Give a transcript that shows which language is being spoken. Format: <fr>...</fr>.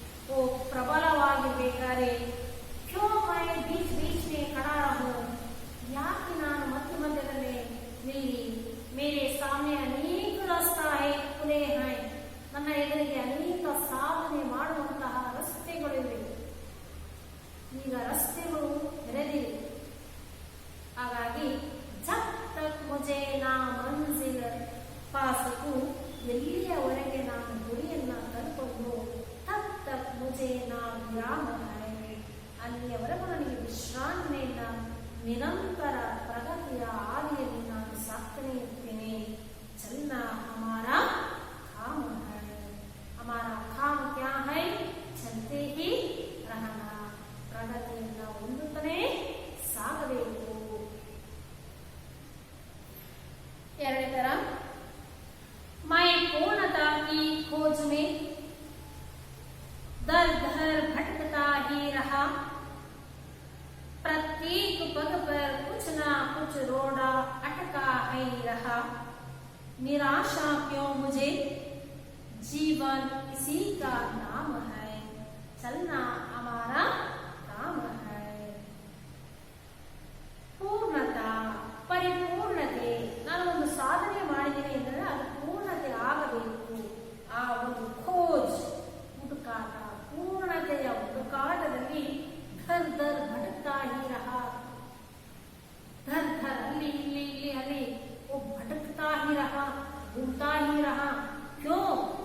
<hi>वो</hi> <kn>ಪ್ರಬಲವಾಗಿರಬೇಕಾದ್ರೆ</kn> <hi>क्यों मैं बीच बीच में खड़ा रहूं,</hi> <kn>ಯಾಕೆ ನಾನು ಮಧ್ಯದಲ್ಲಿ ನಿಲ್ಲಿ,</kn> <hi>मेरे सामने अनेक रास्ता है, खुले हैं,</hi> <kn>ನನ್ನ ಎದುರಿಗೆ ಅನೇಕ ಸಾಧನೆ ಮಾಡುವಂತಹ ರಸ್ತೆಗಳಿವೆ, ಈಗ ರಸ್ತೆಗಳು ತೆರೆದಿವೆ. ಹಾಗಾಗಿ</kn> <hi>ಜಬ್ ತಕ್ ಮುಜೆ ನಾ ಮಂಜಿಲ್ ಪಾಸಕು,</hi> <kn>ಎಲ್ಲಿಯವರೆಗೆ ನಾನು ಗುರಿಯನ್ನ ತಲುಪಲು</kn> <hi>ತಬ್ ತಕ್ ಮುಜೆ ನಾ ವಿರಾಮ ಹೈ,</hi> <kn>ಅಲ್ಲಿಯವರೆಗೂ ನನಗೆ ವಿಶ್ರಾಂತಿ ಇಲ್ಲ, ನಿರಂತರ ಪ್ರಗತಿಯ ಹಾದಿಯಲ್ಲಿ ನಾನು ಸಾಕ್ತಾನೆ ಇರ್ತೇನೆ.</kn> <hi>ಚನ್ನ ಹಮಾರ ಕಾಮ ಹೈ, ಹಮಾರ ಕಾಮ ಕ್ಯಾ ಹೈ? ಚಲತೆ ಹಿ ರಹನ,</hi> <kn>ಪ್ರಗತಿಯನ್ನ ಹೊಂದುತ್ತಾನೆ ಸಾಗಬೇಕು. ಎರಡನೇ ತರ,</kn> <hi>मैं पूर्णता की खोज में दर दर भटकता ही रहा, प्रत्येक पग पर कुछ ना कुछ रोड़ा अटका ही रहा, निराशा क्यों मुझे, जीवन इसी का नाम है, चलना हमारा काम है.</hi> <kn>ಪೂರ್ಣತಾ, ಪರಿಪೂರ್ಣತೆ, ನಾನು ಒಂದು ಸಾಧನೆ ಮಾಡಿದ್ದೇನೆ ಎಂದರೆ ಅದು ಪೂರ್ಣತೆ ಆಗಬೇಕು. ಆ ಒಂದು ಖೋಜ್, ಹುಡುಕಾಟ, ಪೂರ್ಣತೆಯ ಹುಡುಕಾಟದಲ್ಲಿ</kn> <hi>ಧರ್ ಧರ್ ಭಟಕ್ತಾ ಹಿ ರಹ,</hi> <kn>ಧರ್ ಧರ್ ಅಲ್ಲಿ ಇಲ್ಲಿ ಇಲ್ಲಿ ಅಲ್ಲಿ</kn> <hi>ಓ ಭಟಕ್ತಾ ಹಿ ರಹ, घूमता ही रहा, क्यों?</hi>